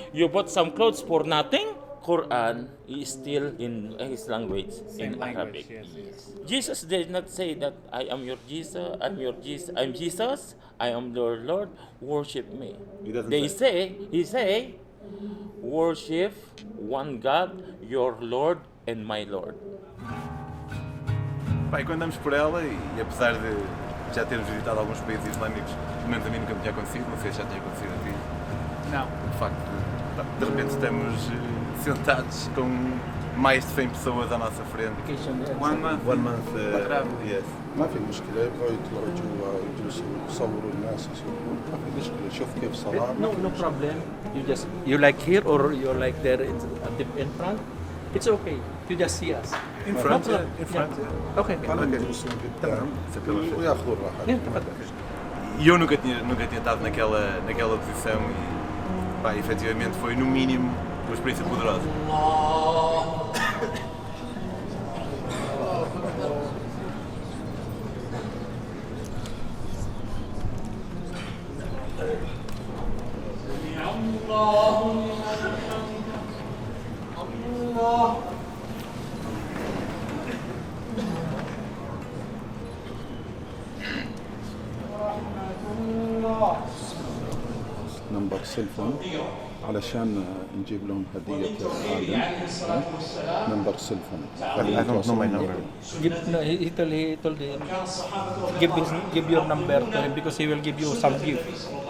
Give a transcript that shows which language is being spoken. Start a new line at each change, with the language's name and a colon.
English: You bought some clothes for nothing. Quran is still in his language, in Arabic. Yes. Jesus did not say that I am your Jesus, I'm Jesus, I am your Lord, worship me. He doesn't He say. say, worship one God, your Lord and my Lord.
Portuguese: E quando andamos por ela, e apesar de já termos visitado alguns países islâmicos, pelo menos a mim nunca me tinha acontecido, não sei se já tinha acontecido a ti. Não. O facto de repente estamos sentados com mais de 100 pessoas à nossa frente.
English: One month. 1 month, yes.
Arabic: ما في مشكلة يبغوا يطلعوا جوا يجلسوا يصوروا الناس يسوون ما في مشكلة شوف كيف صلاة
English: no problem. You like here or you like there in front. It's okay. You just see us. In front, problem. in front. Okay.
Arabic: خلهم يجلسون قدام وياخذوا الراحة.
Portuguese: E eu nunca tinha estado naquela posição e efetivamente foi no mínimo uma experiência poderosa.
Arabic: نمبر سيلفون علشان نجيب لهم هدية آدم نمبر سيلفون
English: I don't know my number. He told him, give your number to him because he will give you some gift.